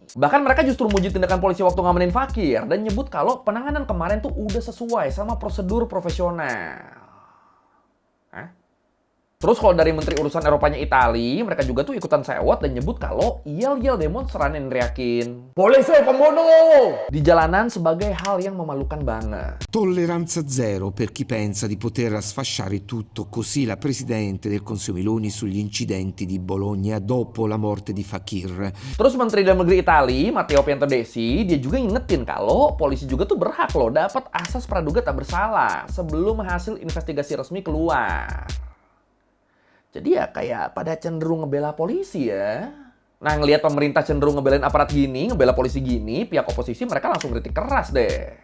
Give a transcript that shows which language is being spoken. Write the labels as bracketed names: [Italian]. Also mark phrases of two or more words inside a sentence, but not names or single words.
[Indonesian] Bahkan mereka justru muji tindakan polisi waktu ngamenin Fakir dan nyebut kalau penanganan kemarin tuh udah sesuai sama prosedur profesional. Hah? Terus kalau dari Menteri Urusan Eropanya Itali, mereka juga tuh ikutan sewot dan nyebut kalau yel-yel demonstran yang neriakin "Polisi pembunuh!" di jalanan sebagai hal yang memalukan banget. [Italian] Tolleranza zero per chi pensa di poter sfasciare tutto, così la Presidente del Consiglio Meloni sugli incidenti di Bologna dopo la morte di Fakir. [Indonesian] Terus Menteri Dalam Negeri Itali, Matteo Piantedosi, dia juga ngingetin kalau polisi juga tuh berhak loh dapat asas praduga tak bersalah sebelum hasil investigasi resmi keluar. Jadi ya kayak pada cenderung ngebela polisi ya. Nah, ngelihat pemerintah cenderung ngebelain aparat gini, ngebela polisi gini, pihak oposisi mereka langsung kritik keras deh.